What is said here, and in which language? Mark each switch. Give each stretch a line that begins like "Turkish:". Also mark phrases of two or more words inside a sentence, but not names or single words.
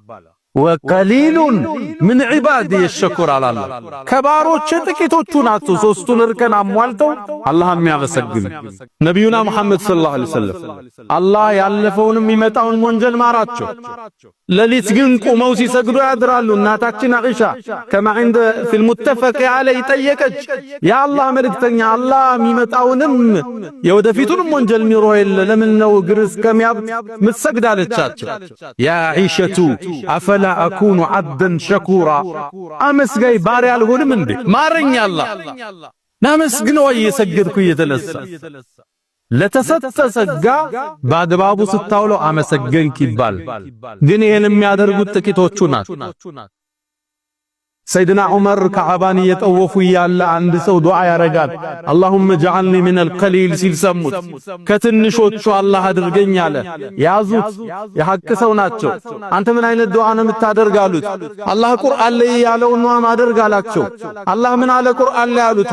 Arabic: وقليل من عبادي الشكور
Amharic: አላለ። ከባሮች ጥቂቶቹ ናቸው ሶስቱን እርከን አሟልተው አላህ የሚያመሰግን ነብዩና መሐመድ
Arabic: صلى الله عليه وسلم
Amharic: አላህ ያለፈውንም የሚመጣውን ወንጀል ማራቸው። ለሊት ግን ቆመው ሲሰግዱ ያድራሉ። እናታችን አኢሻ ከማ
Arabic: عند في المتفق عليه
Amharic: ጠየቀች፣ ያ አላህ መልእክተኛ አላህ የሚመጣውንም የወደፊቱንም ወንጀል ሚሮ የለ ለምን ነው እግር እስከሚያብጥ ምትሰግዳለቻቸው?
Arabic: يا عائشة أفلا أكون عبدا شكورا
Amharic: አመስጋይ ባሪያ አልሆንም እንዴ? ማረኝ አላህ ናመስግነው እየሰገድኩ እየተነሳ ለተሰጠ ጸጋ በአግባቡ ስታውለው አመሰገንክ ይባል። ግን ይሄን የሚያደርጉት ጥቂቶቹ ናቸው። ሰይድና ዑመር ከዓባን እየጠወፉ ያለ አንድ ሰው ዱዓ ያረጋል።
Arabic: اللهم اجعلني من القليل
Amharic: ሲል ሰሙት። ከትንሾቹ አላህ አድርገኝ አለ። ያዙት፣ የሐቅ ሰው ናቸው። አንተ ምን አይነት ዱዓ ነው የምታደርግ አሉት። አላህ ቁርአን ላይ ያለውን ነው ማደርግ አላቸው። አላህ ምን አለ ቁርአን ላይ አሉት?